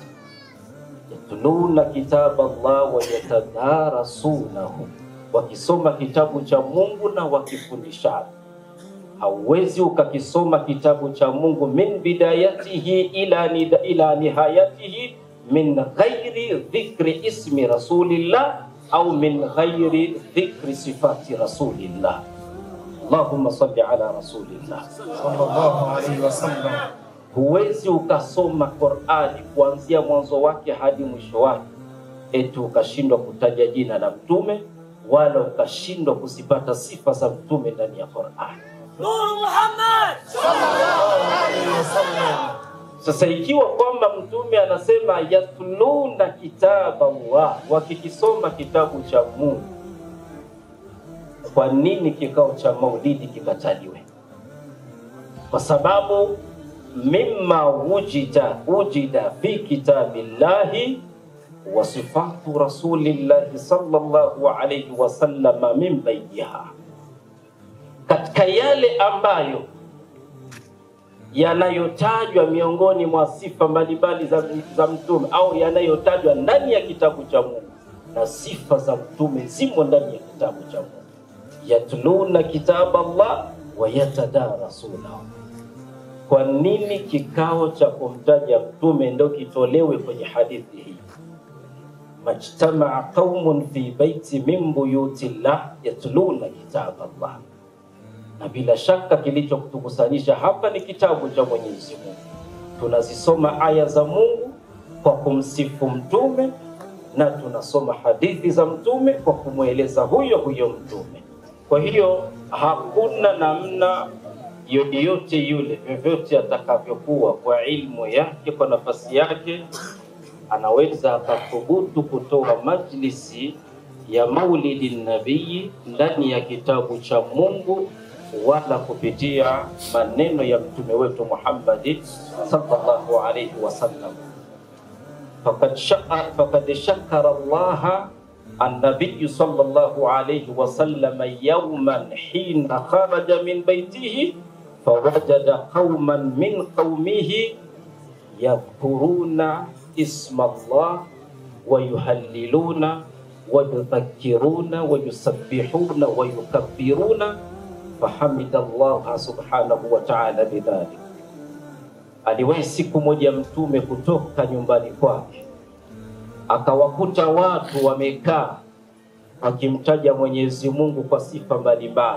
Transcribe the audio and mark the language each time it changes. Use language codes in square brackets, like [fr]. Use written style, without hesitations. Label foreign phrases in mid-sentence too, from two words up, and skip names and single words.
[ar] يتلون كتاب الله ويتدارسونه, [sw] wakisoma kitabu cha Mungu na wakifundishana. Hauwezi ukakisoma kitabu cha Mungu [ar] من بدايته إلى نهايته من غير ذكر اسم رسول الله أو من غير ذكر صفة رسول الله. اللهم صل على رسول الله صلى الله عليه وسلم. [sw] Huwezi ukasoma Qur'ani kuanzia mwanzo wake hadi mwisho wake eti ukashindwa kutaja jina la mtume, wala ukashindwa kuzipata sifa za mtume ndani ya Qur'ani. Nur Muhammad [ar] صلى الله عليه وسلم. [sw] Sasa ikiwa kwamba mtume anasema [ar] يتلون كتاب الله, [sw] wakikisoma kitabu cha Mungu, kwa nini kikao cha maulidi kikataliwe? Kwa sababu [ar] مما وجد في كتاب الله وصفة رسول الله صلى الله عليه وسلم من بينها, [sw] katika yale ambayo yanayotajwa miongoni mwa sifa mbalimbali za mtume au yanayotajwa ndani ya kitabu cha Mungu, na sifa za mtume zimo ndani ya kitabu cha Mungu. [ar] يتلون كتاب الله ويتدارسون. [sw] Kwa nini kikao cha kumtaja mtume ndio kitolewe kwenye hadithi hii? [ar] ما اجتمع قوم في بيت من بيوت الله يتلون كتاب الله. [sw] Na bila shaka kilichokutukusanyisha hapa ni kitabu cha Mwenyezi Mungu. Tunazisoma aya za Mungu kwa kumsifu mtume, na tunasoma hadithi za mtume kwa kumweleza huyo mtume. Kwa hiyo hakuna namna yoyote yule vyovyote atakavyokuwa kwa ilmu yake, kwa nafasi yake, anaweza akathubutu kutoa majlisi ya maulidi nabii ndani ya kitabu cha Mungu, wala kupitia maneno ya mtume wetu Muhammad [ar] صلى الله عليه وسلم. فقد شكر الله النبي صلى الله عليه وسلم يوما حين خرج من بيته فوجد قوما من قومه يذكرون اسم الله ويهللون ويذكرون ويسبحون ويكبرون فحمد الله سبحانه وتعالى بذلك. [sw] Aliwahi siku moja mtume kutoka nyumbani kwake, akawakuta watu wamekaa wakimtaja Mwenyezi Mungu kwa sifa mbalimbali.